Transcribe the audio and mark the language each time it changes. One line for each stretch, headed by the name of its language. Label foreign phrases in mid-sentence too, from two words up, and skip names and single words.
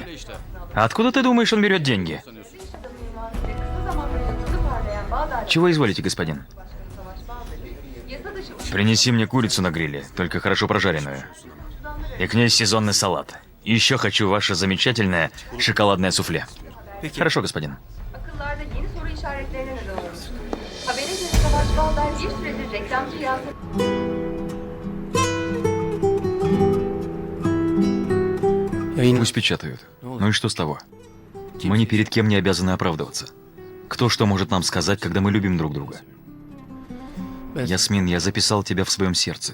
Russian: А откуда ты думаешь, он берет деньги? Чего изволите, господин? Принеси мне курицу на гриле, только хорошо прожаренную. И к ней сезонный салат. И еще хочу ваше замечательное шоколадное суфле. Хорошо, господин.
Turkish: Akıllarda yeni soru işaretlerine neden olmuş. Habere göre Savaş Balday bir süredir reklamcı yazdı.
Russian: Пусть печатают. Ну и что с того? Мы ни перед кем не обязаны оправдываться. Кто что может нам сказать, когда мы любим друг друга? Ясмин, я записал тебя в своем сердце.